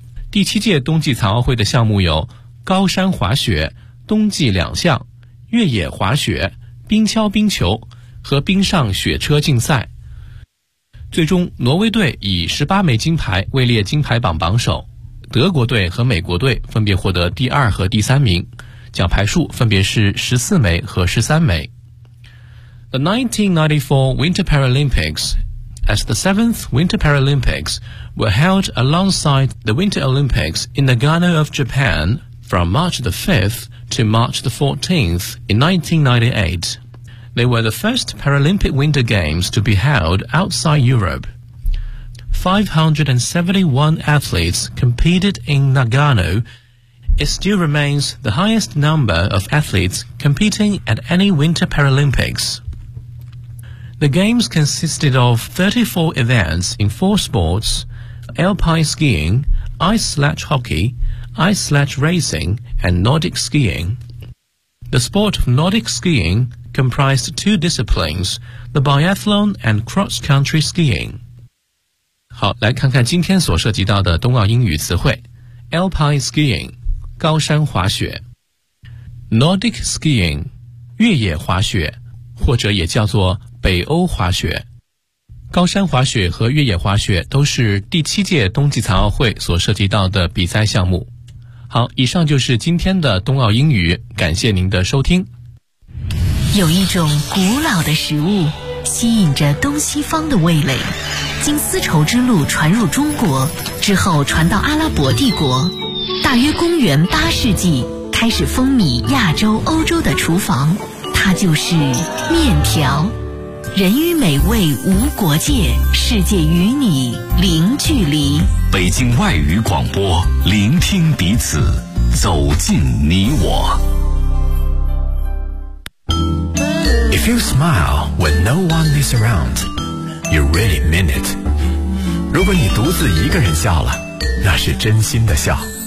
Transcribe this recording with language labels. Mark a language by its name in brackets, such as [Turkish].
[Chinese] 第七届冬季残奥会的项目有高山滑雪、冬季两项、越野滑雪、冰橇冰球和冰上雪车竞赛。最终挪威队以18枚金牌位列金牌榜榜首，德国队和美国队分别获得第二和第三名，奖牌数分别是14枚和13枚。 [English] The 1994 Winter Paralympics, as the 7th Winter Paralympics, were held alongside the Winter Olympics in Nagano of Japan from March the 5th to March the 14th in 1998. They were the first Paralympic Winter Games to be held outside Europe. 571 athletes competed in Nagano. It still remains the highest number of athletes competing at any Winter Paralympics. The games consisted of 34 events in four sports, alpine skiing, ice sledge hockey, ice sledge racing, and Nordic skiing. The sport of Nordic skiing comprised two disciplines, the biathlon and cross-country skiing. [Chinese] 好，来看看今天所涉及到的冬奥英语词汇。 Alpine skiing, 高山滑雪。Nordic skiing, 越野滑雪，或者也叫做北欧滑雪。高山滑雪和越野滑雪都是第七届冬季残奥会所涉及到的比赛项目。好，以上就是今天的冬奥英语，感谢您的收听。有一种古老的食物吸引着东西方的味蕾，经丝绸之路传入中国之后传到阿拉伯帝国，大约公元八世纪开始风靡亚洲欧洲的厨房，它就是面条。人与美味无国界，世界与你零距离。北京外语广播，聆听彼此，走进你我。 [English] If you smile when no one is around, you really mean it. [Chinese] 如果你独自一个人笑了，那是真心的笑。